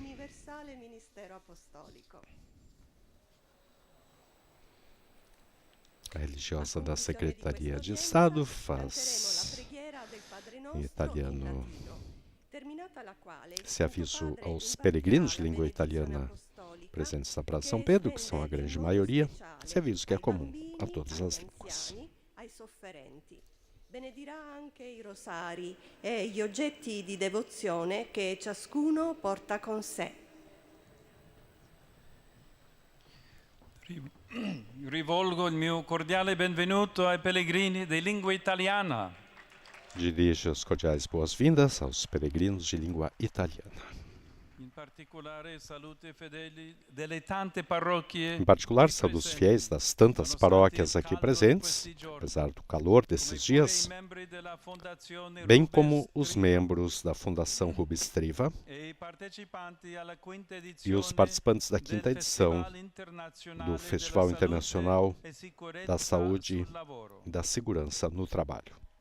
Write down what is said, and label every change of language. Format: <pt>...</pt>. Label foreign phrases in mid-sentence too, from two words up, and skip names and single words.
<pt>A religiosa da Secretaria de Estado faz em italiano esse aviso aos peregrinos de língua italiana presentes na Praça São Pedro, que são a grande maioria, esse aviso que é comum a todas as línguas.</pt> <it>Benedirà anche i rosari e gli oggetti di devozione che ciascuno porta con sé. Rivolgo il mio cordiale benvenuto ai pellegrini di lingua italiana.</it> <pt>Dirijo as cordiais boas-vindas aos peregrinos de língua italiana. Em particular, saúdo os fiéis das tantas paróquias aqui presentes, apesar do calor desses dias, bem como os membros da Fundação Rubens Triva e os participantes da quinta edição do Festival Internacional da Saúde e da Segurança no Trabalho.</pt>